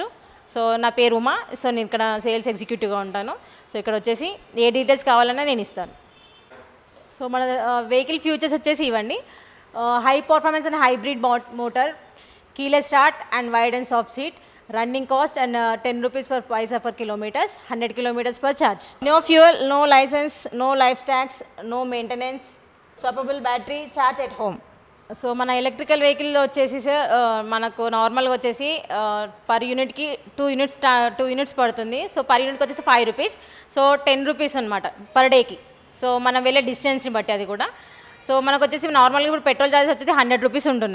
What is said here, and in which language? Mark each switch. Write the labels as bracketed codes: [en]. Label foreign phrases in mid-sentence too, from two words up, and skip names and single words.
[te] సో నా పేరు ఉమా. సో నేను ఇక్కడ [en] sales executiveగా [te] ఉంటాను. సో ఇక్కడ వచ్చేసి ఏ డీటెయిల్స్ కావాలన్నా నేను ఇస్తాను. [en] so మన vehicle features [te] వచ్చేసి ఇవ్వండి, [en] high performance and hybrid motor, keyless start and wide and soft seat, running cost and 10 rupees per paisa per kilometers, 100 kilometers per charge. No fuel, no license, no life tax, no maintenance, swappable battery, charge at home. [te] సో మన [en] electrical vehicle [te] వచ్చేసి సార్ మనకు నార్మల్గా వచ్చేసి [en] per unitకి 2 units [te] పడుతుంది. సో [en] per unitకి [te] వచ్చేసి 5 rupees. సో 10 rupees అనమాట [en] per dayకి. [te] సో మనం వెళ్ళే డిస్టెన్స్ని బట్టి అది కూడా. సో మనకు వచ్చేసి నార్మల్గా ఇప్పుడు [en] petrol charges [te] వచ్చేసి 100 rupees ఉంటున్నాయి.